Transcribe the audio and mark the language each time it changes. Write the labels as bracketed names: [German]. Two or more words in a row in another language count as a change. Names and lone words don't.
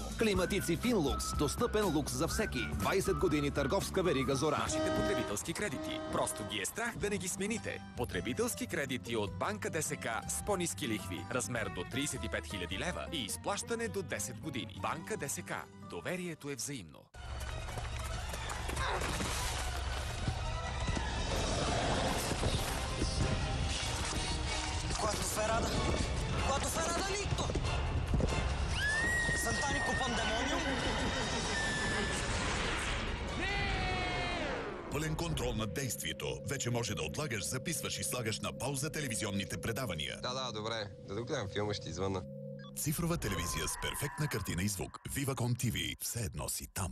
[Bulgarian] Климатици Финлукс. Достъпен лукс за всеки. 20 години търговска верига Зора. Нашите потребителски кредити. Просто ги е страх да не ги смените. Потребителски кредити от Банка ДСК с по-ниски лихви. Размер до 35 000 лева и изплащане до 10 години. Банка ДСК. Доверието е взаимно. Quanto ferrada! Quanto ferrada litto! Santanico Pandemonium! Пълен контрол над действието. Вече може да отлагаш, записваш и слагаш на пауза телевизионните предавания. Да, добре. Да догледам филма, ще извънна. Цифрова телевизия с перфектна картина и звук. Viva.com TV. Все едно си там.